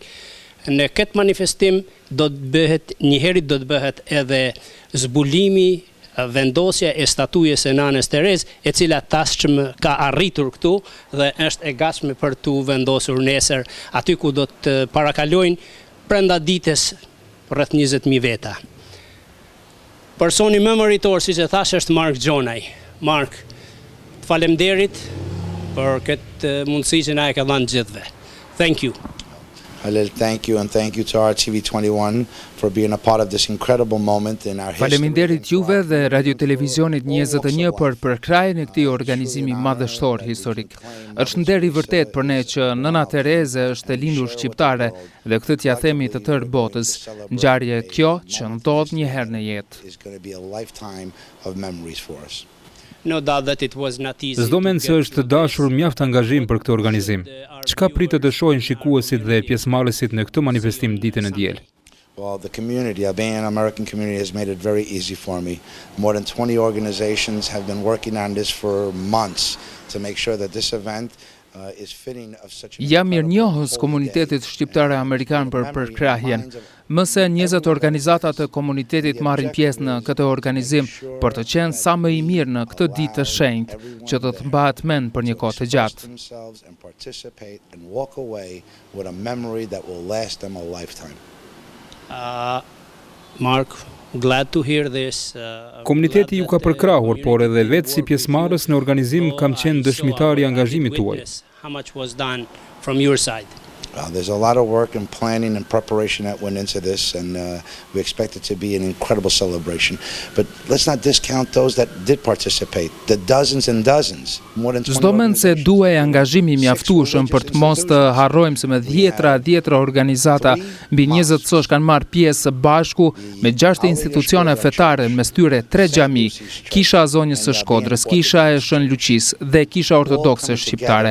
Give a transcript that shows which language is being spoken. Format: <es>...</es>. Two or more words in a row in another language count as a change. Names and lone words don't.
<sq>Në këtë manifestim do të bëhet edhe zbulimi, vendosja e statujës së Nanës Terez, e cila tashmë ka arritur këtu dhe është e gatshme për tu vendosur nesër aty ku do të parakalojnë brenda ditës rreth 20.000 veta. Personi më mëritor, siç e thash, është Mark Gjonaj. Mark, faleminderit për këtë mundësi që na e ka dhënë gjithëve.</sq> <en>Thank you. Halil, thank you, and thank you to RTV21 for being a part of this incredible moment in our history.</en> <sq>Faleminderit juve dhe Radio Televizionit 21 për përkrajën e këtij organizimi madhështor historik. Është nder i vërtet për ne që Nëna Tereze është e lindur shqiptare dhe këtë t'ja themi të tërë botës. Ngjarje kjo që ndodh një herë në jetë. S'do mend se është dashur mjaft angazhim për këtë organizim. Çka pritet të shohin shikuesit dhe pjesëmarrësit në këtë manifestim ditën e diel?</sq> <en>Well, the community, Albanian American community, has made it very easy for me. More than 20 organizations have been working on this for months to make sure that this event is fitting of such a...</en> <sq>Jam mirënjohës komunitetit shqiptar amerikan për përkrahjen. Më se 20 organizata të komunitetit marrin pjesë në këtë organizim për të qenë sa më i mirë në këtë ditë të shenjtë, që do të mbahet mend për një kohë të gjatë.</sq> <en>Mark, glad to hear this.</en> <sq>Komuniteti ju ka përkrahur, por edhe vetë si pjesëmarrës në organizim kam qenë dëshmitar i angazhimit tuaj.</sq> <en>How much was done from your side? There's a lot of work and planning and preparation that went into this, and we expect it to be an incredible celebration. But let's not discount those that did participate, the dozens and dozens, more than 20.</en> <sq>Çdo mend se duhej angazhimi mjaftueshëm për të mos të harrojmë se me dhjetra organizata mbi 20 sosh kanë marrë pjesë së bashku me 6 institucione fetare, mes tyre 3 xhami, Kisha e Zonjës së Shkodrës, Kisha e Shën Luqis dhe Kisha Ortodokse Shqiptare.</sq>